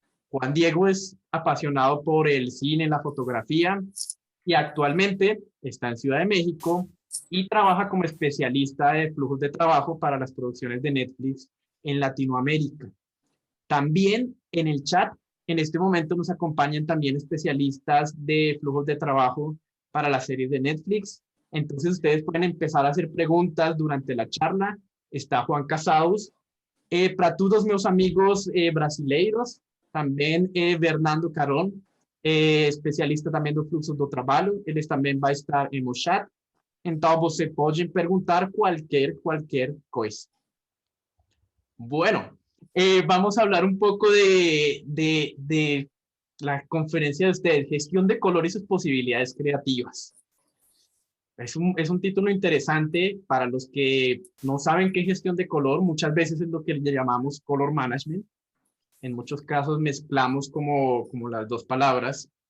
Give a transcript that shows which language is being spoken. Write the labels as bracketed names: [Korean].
[Spanish] Juan Diego es apasionado por el cine, la fotografía y actualmente está en Ciudad de México y trabaja como especialista de flujos de trabajo para las producciones de Netflix en Latinoamérica. También en el chat, en este momento nos acompañan también especialistas de flujos de trabajo para las series de Netflix. Entonces ustedes pueden empezar a hacer preguntas durante la charla. Está Juan Casaus. [Portuguese] Para todos meus amigos brasileiros, também Fernando Caron, especialista também do fluxo do trabalho, eles também vai estar no chat. Então você pode perguntar qualquer coisa. [Spanish] Bueno, vamos a hablar un poco de la conferencia de ustedes, gestión de color y sus posibilidades creativas. Es un título interesante para los que no saben qué es gestión de color. Muchas veces es lo que le llamamos color management. En muchos casos mezclamos como las dos palabras.